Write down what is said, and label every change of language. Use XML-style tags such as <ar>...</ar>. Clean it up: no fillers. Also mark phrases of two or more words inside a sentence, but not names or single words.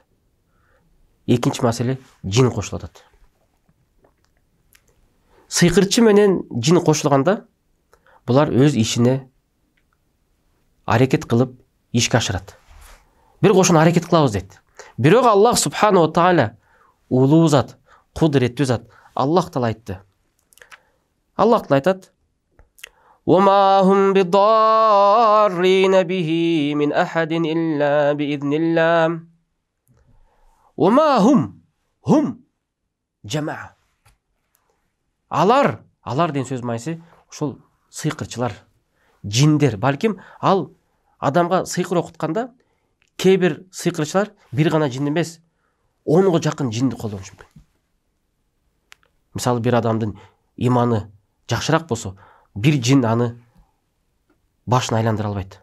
<ky>Экинчи маселе жин кошулуп атат. Сыйкырчы менен жин кошулганда булар өз ишине аракет кылып ишке ашырат. Бир ошону аракет кылабыз дейт. Бирок Аллах</ky> <ar>سبحانه تعالى</ar> <ky>улуу зат, кудуреттүү зат. Аллах таала айтты. Аллах таала айтат:</ky> <ar>وَمَا هُمْ بِضَارِّينَ بِهِ مِنْ أَحَدٍ إِلَّا بِإِذْنِ اللَّهِ وَمَا هُمْ جَمَعَ.</ar> <ky>Алар деген сөз майсы ошол сыйкырчылар, жиндер. Балким ал адамга сыйкыр окутканда кээ бир сыйкырчылар бир гана жин эмес, 10га жакын жинди колдонушу мүмкүн. Мисалы бир адамдын иманы жакшыраак болсо, бир жин аны башын айландыра албайт.</ky>